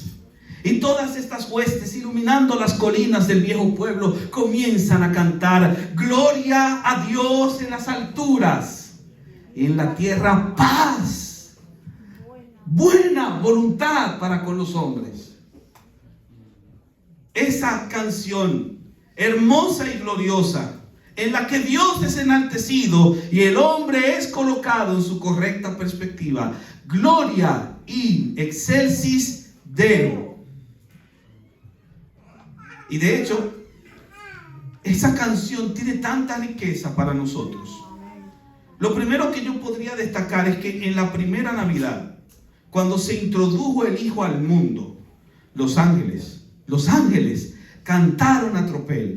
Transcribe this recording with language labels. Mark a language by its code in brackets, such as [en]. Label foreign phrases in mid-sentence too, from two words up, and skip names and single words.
[es] Y todas estas huestes, iluminando las colinas del viejo pueblo, comienzan a cantar: gloria a Dios en las alturas, y en la tierra paz, buena voluntad para con los hombres. Esa canción hermosa y gloriosa, en la que Dios es enaltecido y el hombre es colocado en su correcta perspectiva. [la] Gloria in excelsis Deo. [es] Y de hecho, esa canción tiene tanta riqueza para nosotros. Lo primero que yo podría destacar es que en la primera Navidad, cuando se introdujo el Hijo al mundo, los ángeles cantaron a tropel.